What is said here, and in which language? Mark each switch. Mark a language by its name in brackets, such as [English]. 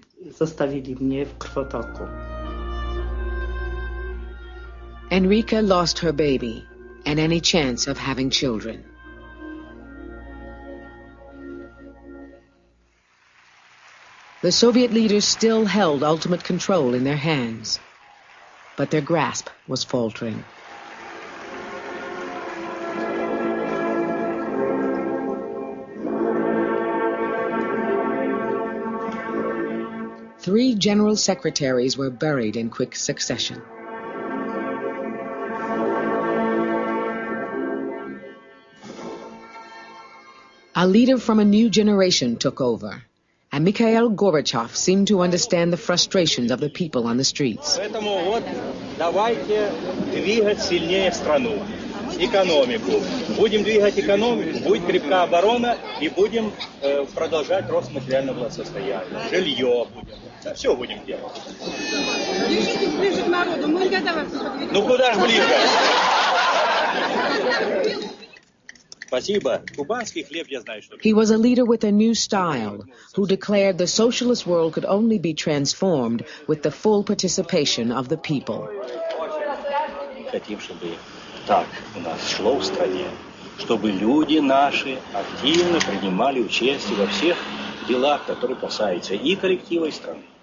[Polish] Zostawili mnie w krwotoku. [English] Enrica lost her baby and any chance of having children. The Soviet leaders still held ultimate control in their hands, but their grasp was faltering. Three general secretaries were buried in quick succession. A leader from a new generation took over, and Mikhail Gorbachev seemed to understand the frustrations of the people on the streets. [Russian] Поэтому вот давайте двигать сильнее страну, экономику. Будем двигать экономику, будет крепкая оборона и будем продолжать рост материального благосостояния. Жилье будем, все будем делать. Держитесь ближе к народу, мы готовы. Ну куда же ближе? [English] He was a leader with a new style, who declared the socialist world could only be transformed with the full participation of the people. [Russian] Хотим, чтобы так у нас шло в стране, чтобы люди наши активно принимали участие во всех делах, которые касаются и коллектива, и страны.